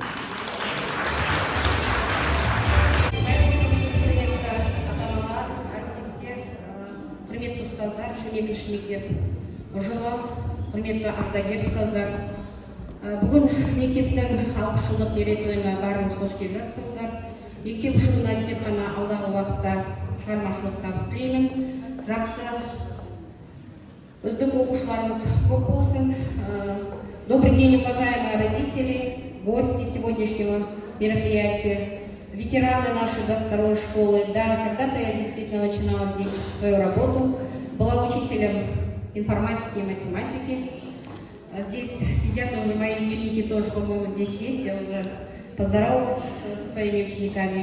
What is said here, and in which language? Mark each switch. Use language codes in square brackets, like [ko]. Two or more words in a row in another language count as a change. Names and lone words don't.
[kk] Құрметті ұстаздар, 22-ші мектеп ұжымы, құрметті ардагер ұстаздар. Бүгін мектептің 60 жылдық мерейтойына барыңыз қош келдіңіздер. Мектеп ұжымына тек қана алдағы уақытта шығармашылық табыс тілеймін. Жақсы, үздік оқушыларымыз көп болсын. [ru] Добрый день, уважаемые родители, гости сегодняшнего мероприятия, ветераны нашей 22-й школы. Да, когда-то я действительно начинала здесь свою работу, была учителем информатики и математики. Здесь сидят уже мои ученики, тоже, по-моему, здесь есть, я уже поздоровалась со своими учениками.